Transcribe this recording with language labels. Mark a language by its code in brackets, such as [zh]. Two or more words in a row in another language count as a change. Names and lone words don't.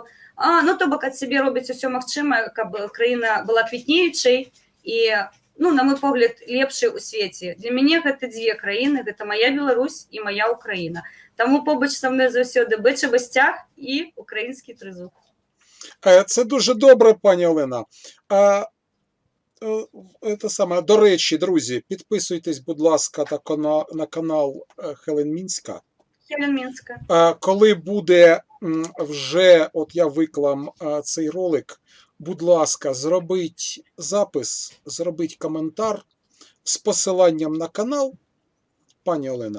[be] То бок ад сябе робяць усё магчымае, каб краіна была квітнеючай і, на мой погляд, лепшай у свеце. Для мяне гэта дзве краіны, гэта мая Беларусь і мая Украіна. Таму побач са мной заўсёды бычавы сцяг і украінскі трызуб. [uk] Це дуже добре, пані Олена. До речі, друзі, підписуйтесь, будь ласка, на канал Хелен Мінська. Хелен Мінська. Коли буде вже, от я виклав цей ролик, будь ласка, зробіть запис, зробіть коментар з посиланням на канал, пані Олена.